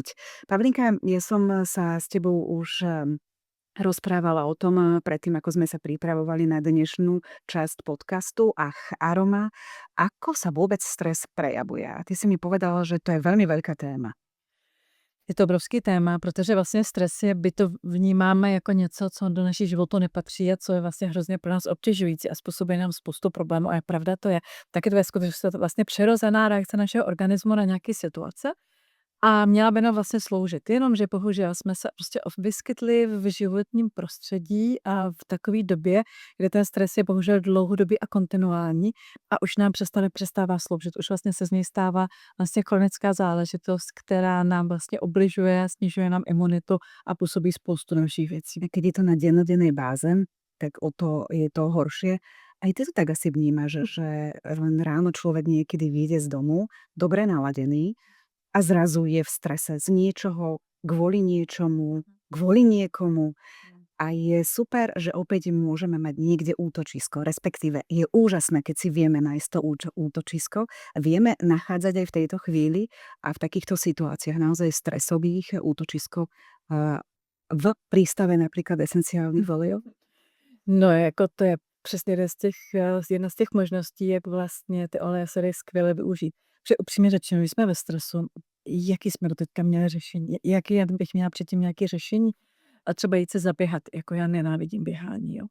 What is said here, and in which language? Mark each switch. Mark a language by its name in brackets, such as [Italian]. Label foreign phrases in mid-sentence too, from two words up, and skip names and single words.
[Slovak] Pavlinka, ja som sa s tebou už rozprávala o tom predtým, ako sme sa pripravovali na dnešnú časť podcastu Aroma, ako sa vôbec stres prejavuje. A ty si mi povedala, že to je veľmi veľká téma. [Czech] Je to obrovský téma, protože vlastně stres je, by to vnímáme jako něco, co do naší životu nepatří a co je vlastně hrozně pro nás obtěžující a způsobuje nám spoustu problémů. A je pravda to je, taky to je skutečně vlastně přirozená reakce našeho organismu na nějaké situace. A měla by nám vlastně sloužit. Jenomže bohužel jsme se prostě vyskytli v životním prostředí a v takové době, kde ten stres je bohužel dlouhodobý a kontinuální a už nám přestává sloužit. Už vlastně se z něj stává vlastně chronická záležitost, která nám vlastně obližuje, snižuje nám imunitu a působí spoustu dalších věcí. [Slovak] Keď je to na dennodennej báze, tak o to je to horšie. Aj ty to tak asi vnímaš, že len ráno človek niekedy vyjde z domu, dobre naladený, a zrazu je v strese z niečoho, kvôli niečomu, kvôli niekomu. A je super, že opäť môžeme mať niekde útočisko, respektíve je úžasné, keď si vieme nájsť to útočisko, vieme nachádzať aj v tejto chvíli a v takýchto situáciách naozaj stresových útočisko v prístave napríklad esenciálnych olejov. [Czech] No, jako to je přesně jedna z těch možností, jak vlastně ty oleje se dají skvěle využít. Protože upřímně řečeno, když jsme ve stresu, jaký jsme doteďka měli řešení? Jaký já bych měla předtím nějaké řešení? A třeba jít se zaběhat, jako já nenávidím běhání, jo.